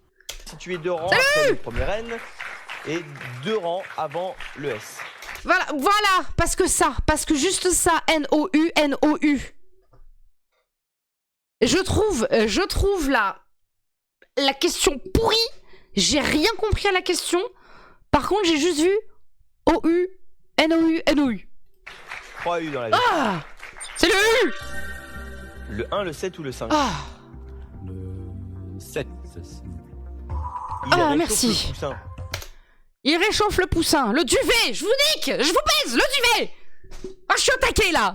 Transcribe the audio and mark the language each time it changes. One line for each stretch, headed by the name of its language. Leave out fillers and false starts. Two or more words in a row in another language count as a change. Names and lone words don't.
French: Situé 2 rangs après le premier N et 2 rangs avant le S. Voilà, parce que juste ça, N-O-U, N-O-U. Je trouve la question pourrie. J'ai rien compris à la question. Par contre, j'ai juste vu O-U, N-O-U, N-O-U. 3 U dans la vie. Ah! C'est le U! Le 1, le 7 ou le 5? Ah! Le 7. Il Ah, réchauffe merci. le poussin. Il réchauffe le poussin. Le duvet! Je vous nique! Je vous baise! Le duvet! Ah, je suis au taquet là!